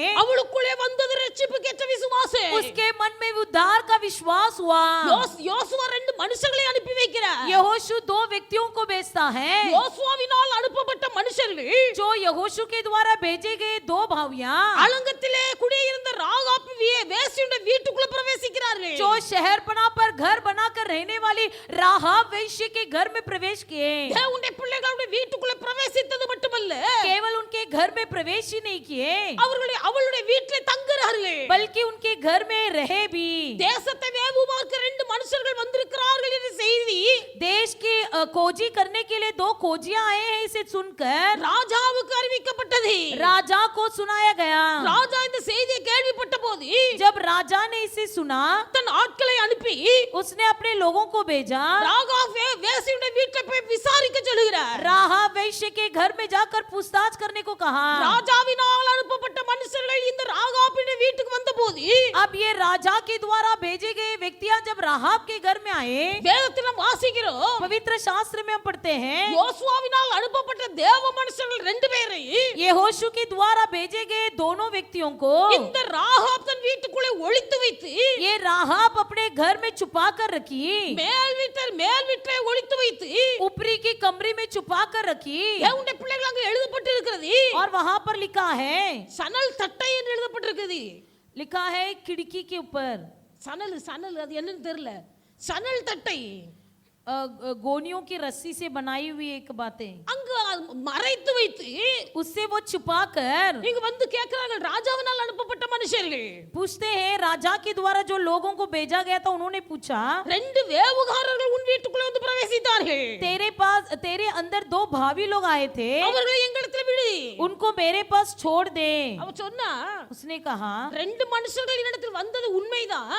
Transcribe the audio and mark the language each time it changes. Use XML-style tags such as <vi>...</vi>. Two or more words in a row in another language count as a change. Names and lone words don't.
<ta>அவளுக்குள்ளே வந்தது ரட்சிப்புக்கு ஏற்ற விசுவாசம்.</ta> <hi>उसके मन में उद्धार का विश्वास हुआ।</hi> <ta>யோசுவா 2 மனுஷர்களை அனுப்பி வைக்கிறார்.</ta> <hi>यहोशू 2 व्यक्तियों को भेजता है।</hi> <ta>யோசுவாவினால் அனுப்பப்பட்ட மனுஷர்கள்</ta> <hi>जो यहोशू के द्वारा भेजे गए 2 भावियां</hi> <ta>அலங்கத்திலே குடியிருந்த ராகாப் வேசியுடைய வீட்டுக்குள்ள பிரவேசிக்கிறார்கள்.</ta> <hi>जो शहरपनाह पर घर बनाकर रहने वाली राहाब वेश्या के घर में प्रवेश किए।</hi> <ta>தேவனுடைய பிள்ளைகளுடைய வீட்டுக்குள்ள பிரவேசித்தது மட்டுமல்ல,</ta> <hi>केवल उनके घर में प्रवेश ही नहीं किए,</hi> <ta>அவளுடைய வீட்டிலே தங்குகிறார்கள்.</ta> <hi>बल्कि उनके घर में रहे भी।</hi> <ta>தேசத்தை வேவு பார்க்க 2 மனுஷர்கள் வந்திருக்கிறார்கள் என்ற செய்தி</ta> <hi>देश की खोजी करने के लिए 2 खोजियां आए हैं, इसे सुनकर</hi> <ta>ராஜாவுக்கு அறிவிக்கப்பட்டது.</ta> <hi>राजा को सुनाया गया।</hi> <ta>ராஜா இந்த செய்தியை கேள்விப்பட்ட போது</ta> <hi>जब राजा ने इसे सुना</hi> <ta>தன் ஆட்களை அனுப்பி</ta> <hi>उसने अपने लोगों को भेजा।</hi> <ta>ராகாப் வேசியுடைய வீட்டை போய் விசாரிக்க சொல்கிறார்.</ta> <hi>राहाब वेश्या के घर में जाकर पूछताछ करने को कहा।</hi> <ta>ராஜாவினால் அனுப்பப்பட்ட மனுஷர்கள் இந்த ராகாபின் வீட்டுக்கு வந்தபோது</ta> <hi>अब ये राजा के द्वारा भेजे गए व्यक्तियां जब राहाब राहाब के घर में आए,</hi> <ta>வேதத்தில் நாம் வாசிக்கிறோம்,</ta> <hi>पवित्र शास्त्र में हम पढ़ते हैं</hi> <ta>யோசுவாவினால் அனுப்பப்பட்ட தேவ மனுஷர்கள் ரெண்டு பேரை</ta> <hi>यहोशू के द्वारा भेजे गए दोनों व्यक्तियों को</hi> <ta>இந்த ராகாப் தன் வீட்டுக்குள்ளே ஒளித்து வைத்து,</ta> <hi>ये राहाब अपने घर में छुपा कर रखी,</hi> <ta>மேல் வீட்டை ஒளித்து வைத்து,</ta> <hi>ऊपरी की कमरे में छुपा कर रखी,</hi> <ta>தேவனுடைய பிள்ளைகள் அங்கே எழுதப்பட்டிருக்கிறது.</ta> <hi>और वहां पर लिखा है,</hi> <ta>சணல் தட்டை என்று எழுதப்பட்டிருக்கிறது.</ta> <hi>लिखा है खिड़की के ऊपर</hi> <ta>சணல் அது என்னன்னு தெரியல. சணல் தட்டை</ta> <hi>गोनियों की रस्सी से बनाई हुई एक बातें</hi> <ta>அங்கு மறைத்து வைத்து,</ta> <hi>उससे वो छुपा कर</hi> <ta>இங்க வந்து கேக்குறாங்க, ராஜாவினால் அனுப்பப்பட்ட மனுஷர்கள்</ta> <hi>पूछते हैं, राजा के द्वारा जो लोगों को भेजा गया था उन्होंने पूछा,</hi> <ta>ரெண்டு வேவுகாரர்கள் உன் வீட்டுக்குள்ளே வந்து பிரவேசித்தார்கள்,</ta> <hi>तेरे अंदर दो भावी लोग आए थे,</hi> <ta>அவர்களை எங்களிடத்தில் விடு.</ta> <hi>उनको मेरे पास छोड़ दे.</hi> <ta>அவ சொன்னா,</ta> <hi>उसने कहा,</hi> <ta>ரெண்டு மனுஷர்கள் என்னிடத்தில் வந்தது உண்மைதான்,</ta>